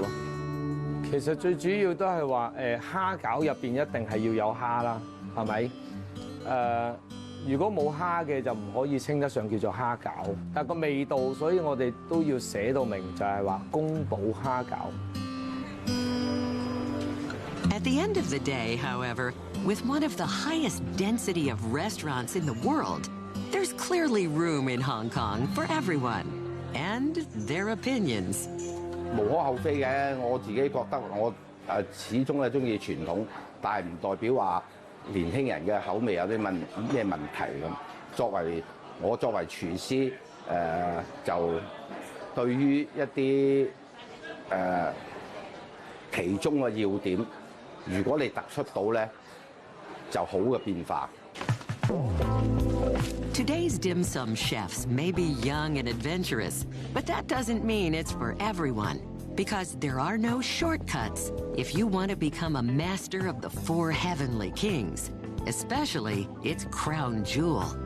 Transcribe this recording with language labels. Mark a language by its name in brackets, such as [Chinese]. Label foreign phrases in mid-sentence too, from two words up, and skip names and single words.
[Cantonese] 其實最主要都係話蝦餃入邊一定係要有蝦啦，係咪？如果冇蝦嘅就唔可以稱得上叫做蝦餃，但個味道，所以我哋都要寫到明，就係話宮保蝦餃。 [English] At the end of the day, however, with one of the highest density of restaurants in the world, there's clearly room in Hong Kong for everyone and their opinions. [Cantonese] 無可厚非嘅，我自己覺得我始終係中意傳統，但係唔代表話年輕人嘅口味有啲咩問題咁。作為廚師，就對於一啲其中嘅要點，如果你突出到咧，就好嘅變化。 [English] Today's dim sum chefs may be young and adventurous, but that doesn't mean it's for everyone, because there are no shortcuts if you want to become a master of the 4 heavenly kings, especially its crown jewel.